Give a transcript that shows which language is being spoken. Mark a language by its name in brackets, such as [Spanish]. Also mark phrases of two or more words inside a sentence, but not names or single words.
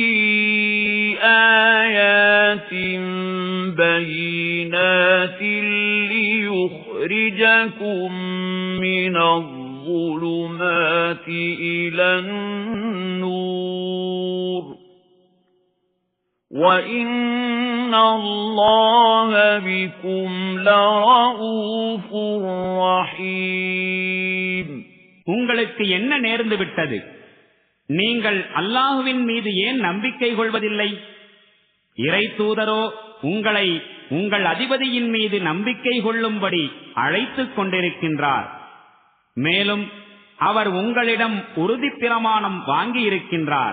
[Arabic] آيَاتٍ بَيِّنَاتٍ لِيُخْرِجَكُم مِّنَ الظُّلُمَاتِ إِلَى النُّورِ وَإِنَّ اللَّهَ بِكُمْ لَرَءُوفٌ رَحِيمٌ. [Tamil] உங்களுக்கு என்ன நேர்ந்து விட்டது? நீங்கள் அல்லாஹுவின் மீது ஏன் நம்பிக்கை கொள்வதில்லை? இறை தூதரோ உங்களை உங்கள் அதிபதியின் மீது நம்பிக்கை கொள்ளும்படி அழைத்துக் கொண்டிருக்கின்றார். மேலும் அவர் உங்களிடம் உறுதி பிரமாணம் வாங்கியிருக்கின்றார்.